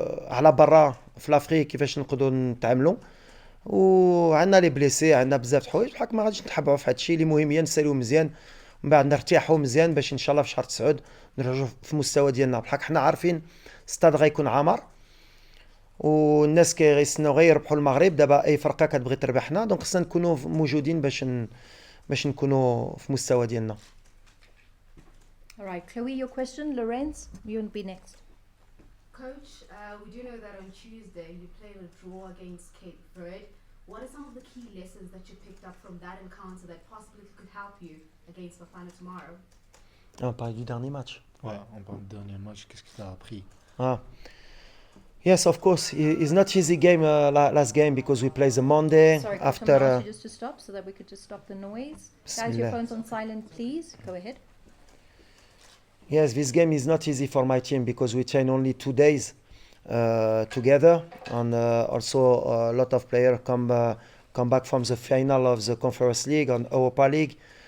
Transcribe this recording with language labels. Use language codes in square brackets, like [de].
[ar] على برا في لافريك كيفاش نقدروا نتعاملوا وعندنا لي بليسي عندنا بزاف د الحوايج بحال ما غاديش نتحبعوا في هذا الشيء اللي مهم هي نساليو مزيان من بعد نرتاحوا مزيان باش ان شاء الله في شهر 9 نرجعوا في المستوى ديالنا بحال حنا عارفين ستاد غيكون عامر والناس كيغيستناو غير يربحوا المغرب دابا اي فرقه كتبغي تربحنا دونك خصنا نكونوا موجودين باش نكونوا في المستوى ديالنا. [en] All right, Chloe, your question. Lorenz, you'll be next. Coach, we do know that on Tuesday you played a draw against Cape Verde. What are some of the key lessons that you picked up from that encounter that possibly could help you against Bafana tomorrow? [fr] On parle du dernier match. Ouais, on parle du dernier match. Qu'est-ce que tu as appris? [en] Yes, of course. It's not easy game last game because we play the Monday. Sorry, after. Coach, I'm just to stop so that we could just stop the noise. Guys, your phones on silent, please. Go ahead. Yes, this game is not easy for my team because we train only 2 days together, and also a lot of players come back from the final of the Conference League and Europa League.